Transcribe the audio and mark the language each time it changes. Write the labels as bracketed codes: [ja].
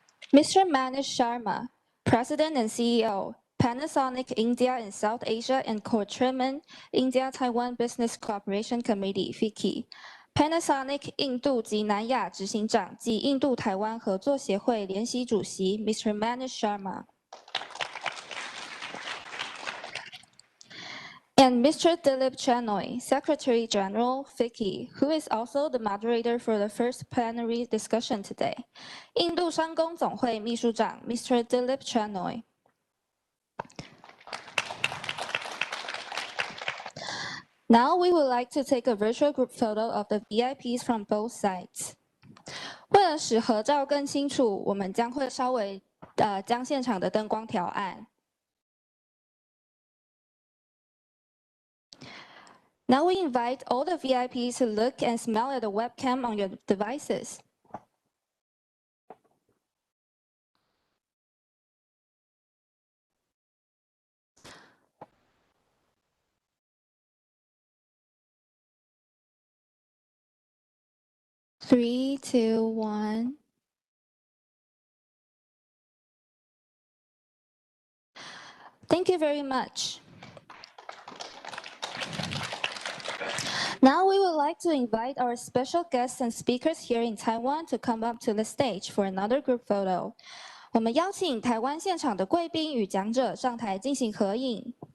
[en] Mr. Manish Sharma, President and CEO, Panasonic India and South Asia and Co-Chairman, India-Taiwan Business Cooperation Committee, (FICI) Panasonic [zh] 印度及南亚执行长及印度台湾合作协会联席主席 [en] Mr. Manish Sharma. And Mr. Dilip Chanoy, Secretary General, (FICI), who is also the moderator for the first plenary discussion today. [zh] 印度商工总会秘书长 Mr. [en] Dilip Chanoy. Now we would like to take a virtual group photo of the VIPs from both sides. [zh] 为了使合照更清楚，我们将会稍微将现场的灯光调暗。 [en] Now we invite all the VIPs to look and smell at the webcam on your devices. Three, two, one. Thank you very much. Now we would like to invite our special guests and speakers here in Taiwan to come up to the stage for another group photo. [zh] 我们邀请台湾现场的贵宾与讲者上台进行合影。